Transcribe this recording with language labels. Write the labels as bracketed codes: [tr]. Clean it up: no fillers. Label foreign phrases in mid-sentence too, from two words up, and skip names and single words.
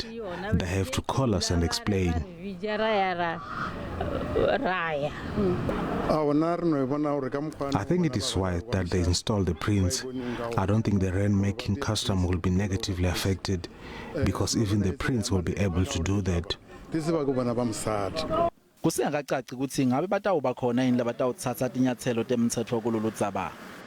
[en] They have to call us and explain. I think it is wise that they install the prince. I don't think the rain-making custom will be negatively affected because even the prince will be able to do that. [ss] Kusengakacaci ukuthi ngabe batawuba khona yini labatawuthatha tinyathelo temthetho kulolu dzaba.